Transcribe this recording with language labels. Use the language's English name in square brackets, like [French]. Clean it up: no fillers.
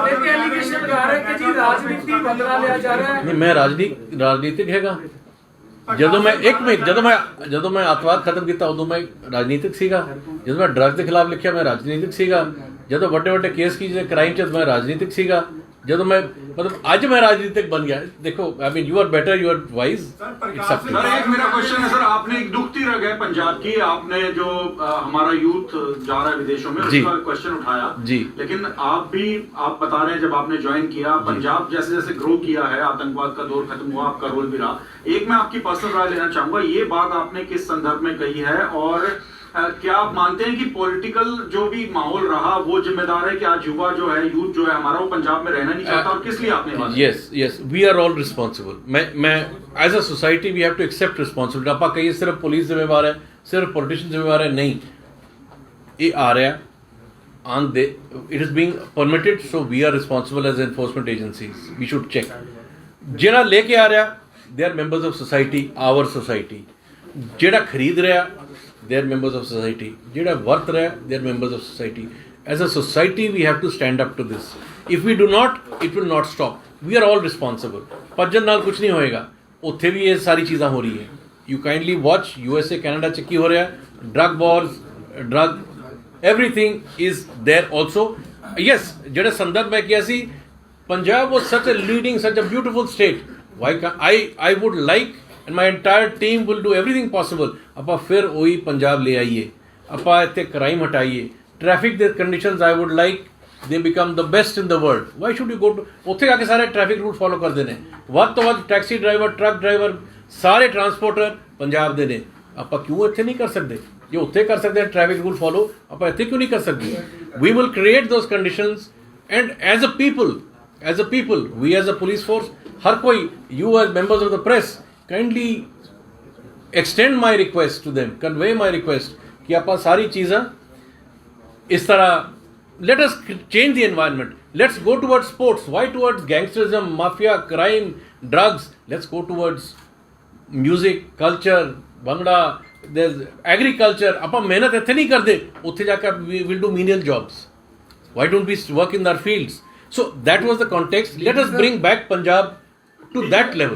[Punjabi] Allegation ਲਗਾ ਰਹੇ ਕਿ ਜੀ ਰਾਜਨੀਤੀ ਬਦਲਾ ਲਿਆ ਜਾ ਰਿਹਾ ਹੈ। ਨਹੀਂ, ਮੈਂ ਰਾਜਨੀਤਿਕ ਹੈਗਾ, ਜਦੋਂ ਮੈਂ ਇੱਕ ਮਿੰਟ ਜਦੋਂ ਮੈਂ ਅੱਤਵਾਦ ਖਤਮ ਕੀਤਾ ਉਦੋਂ ਮੈਂ ਰਾਜਨੀਤਿਕ ਸੀਗਾ, ਜਦੋਂ ਮੈਂ ਡਰੱਗ ਦੇ ਖਿਲਾਫ ਲਿਖਿਆ ਮੈਂ ਰਾਜਨੀਤਿਕ ਸੀਗਾ, ਜਦੋਂ ਵੱਡੇ ਵੱਡੇ ਕੇਸ ਕੀਤੇ ਕ੍ਰਾਈਮ 'ਚ ਮੈਂ ਰਾਜਨੀਤਿਕ ਸੀਗਾ, ਜਦੋਂ [Hindi] मैं मतलब आज मैं राजनीतिक बन गया। [English] देखो I mean you are better, you are wise. [Hindi] Sir एक मेरा क्वेश्चन है सर, आपने एक दुखती रह गए पंजाब की, आपने जो हमारा यूथ जा रहा है विदेशों में उसका क्वेश्चन उठाया जी, लेकिन आप बता रहे हैं जब आपने ज्वाइन किया पंजाब जैसे जैसे ग्रो किया है, आतंकवाद का दौर खत्म हुआ, आपका रोल भी रहा। एक मैं आपकी पर्सनल राय लेना चाहूंगा, ये बात आपने किस संदर्भ में कही है और क्या आप मानते हैं कि पॉलिटिकल जो भी माहौल रहा वो जिम्मेदार है कि आज युवा जो है, यूथ जो है हमारा वो पंजाब में रहना नहीं चाहता, और किस लिए आपने बात? [English] Yes we are all responsible. मैं as a society we have to accept responsibility. [Hindi] आप कहिए सिर्फ पुलिस जिम्मेवार है, सिर्फ पॉलिटिशियन जिम्मेवार है, नहीं, ये आ रहा [English] On they, it is being permitted, so we are responsible as enforcement agencies, we should check. [Punjabi] जेड़ा लेके आ रहा [English] They are members of society, our society. [Punjabi] जेड़ा खरीद रहा [English] they are members of society, [Punjabi] जेड़ा वर्त रहा है [English] they are members of society. As a society we have to stand up to this. If we do not, it will not stop. We are all responsible. [Punjabi] ਭੱਜਣ ਨਾਲ ਕੁਝ ਨਹੀਂ ਹੋਏਗਾ, ਉੱਥੇ ਵੀ ਇਹ ਸਾਰੀ ਚੀਜ਼ਾਂ ਹੋ ਰਹੀ ਹੈ। [English] You kindly watch USA [Punjabi] Canada ਚ ਕੀ ਹੋ ਰਿਹਾ, [English] drug wars, drug everything is there also. Yes, [Punjabi] ਜਿਹੜੇ ਸੰਦਰਭ ਮੈਂ ਕਿਹਾ ਸੀ, [English] Punjab was such a leading, such a beautiful state. Why can't I would like and my entire team will do everything possible [Punjabi] ਆਪਾਂ ਫਿਰ ਉਹੀ ਪੰਜਾਬ ਲੈ ਆਈਏ, ਆਪਾਂ ਇੱਥੇ ਕ੍ਰਾਈਮ ਹਟਾਈਏ, ਟ੍ਰੈਫਿਕ ਦੇ ਕੰਡੀਸ਼ਨਸ [English] I would like to become the best in the world. Why should you go to, [Punjabi] ਉੱਥੇ ਆ ਕੇ ਸਾਰੇ ਟ੍ਰੈਫਿਕ ਰੂਲ ਫੋਲੋ ਕਰਦੇ ਨੇ, ਵੱਧ ਤੋਂ ਵੱਧ ਟੈਕਸੀ ਡਰਾਈਵਰ, ਟਰੱਕ ਡਰਾਈਵਰ, ਸਾਰੇ ਟਰਾਂਸਪੋਰਟਰ ਪੰਜਾਬ ਦੇ ਨੇ। ਆਪਾਂ ਕਿਉਂ ਇੱਥੇ ਨਹੀਂ ਕਰ ਸਕਦੇ? ਜੇ ਉੱਥੇ ਕਰ ਸਕਦੇ ਆ ਟ੍ਰੈਫਿਕ ਰੂਲ ਫੋਲੋ, ਆਪਾਂ ਇੱਥੇ ਕਿਉਂ ਨਹੀਂ ਕਰ ਸਕਦੇ? [English] we will create those conditions and as a people we as a police force, [Punjabi] ਹਰ ਕੋਈ, [English] you as members of the press kindly extend my request to them, convey my request कि [Punjabi] ਆਪਾਂ ਸਾਰੀ ਚੀਜ਼ਾਂ ਇਸ ਤਰ੍ਹਾਂ, [English] let us change the environment, let's go towards sports, why towards gangsterism, mafia, crime, drugs? Let's go towards music, culture, bhangra, there's agriculture. [Punjabi] ਆਪਾਂ ਮਿਹਨਤ ਇੱਥੇ ਨਹੀਂ ਕਰਦੇ, ਉੱਥੇ ਜਾ ਕੇ [English] we will do menial jobs. Why don't we work in our fields? So that was the context. Let us bring back Punjab to that level.